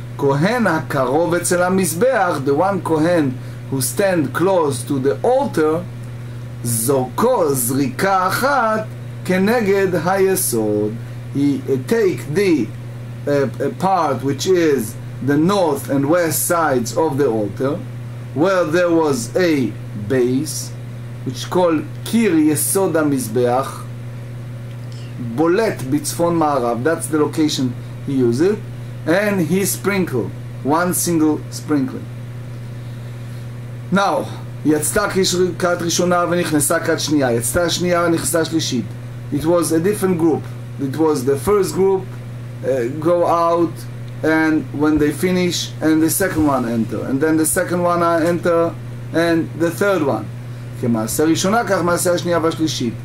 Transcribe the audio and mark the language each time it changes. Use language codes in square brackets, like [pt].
[he] Kohen hakarov etzel hamizbeach, [en] the one kohen who stand close to the altar, [he] zorko zrika achat keneged hayesod, [en] he take the part which is the north and west sides of the altar, where there was a base which called kir yesod hamizbeach, [he] bolet bitzfon ma'arav, [en] that's the location he used it, and he sprinkled one single sprinkling. [he] Now, יצתה כת ראשונה ונכנסה כת שנייה, יצתה שנייה ונכנסה שלישית. [en] It was a different group. It was the first group go out, and when they finish, and the second one enter, and then the second one enter, and the third one. [he] כמעשה ראשונה כך מעשה השנייה והשלישית.